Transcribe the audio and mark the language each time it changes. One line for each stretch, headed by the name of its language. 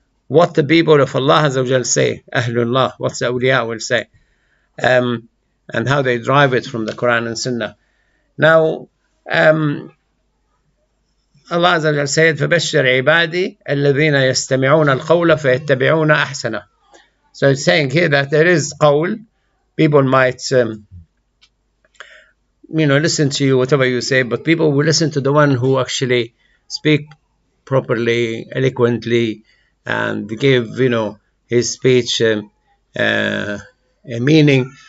English: What the people of Allah Azza wa Jal say, Ahlullah, what the awliya will say, and how they drive it from the Quran and Sunnah.
Arabic: Now, Allah Azza wa Jal said, فَبَشِّرْ عِبَادِي الَّذِينَ يَسْتَمِعُونَ الْقَوْلَ فَيَتَّبِعُونَ أَحْسَنَهُ.
English: So it's saying here that there is qawl. People might, listen to you, whatever you say, but people will listen to the one who actually speak properly, eloquently, and give, his speech a meaning.